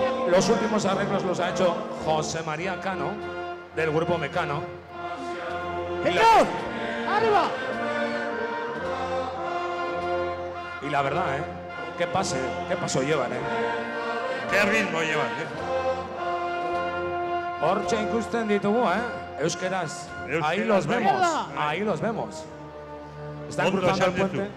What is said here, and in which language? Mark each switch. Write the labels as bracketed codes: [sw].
[es] Los últimos arreglos los ha hecho José María Cano, del grupo Mecano. ¡Señor! ¡Arriba! Y la verdad, qué paso llevan, Qué ritmo llevan, [eu] Hortxe ikusten ditugu, Euskeraz. [es] Ahí los vemos, ahí los vemos. Están cruzando el puente.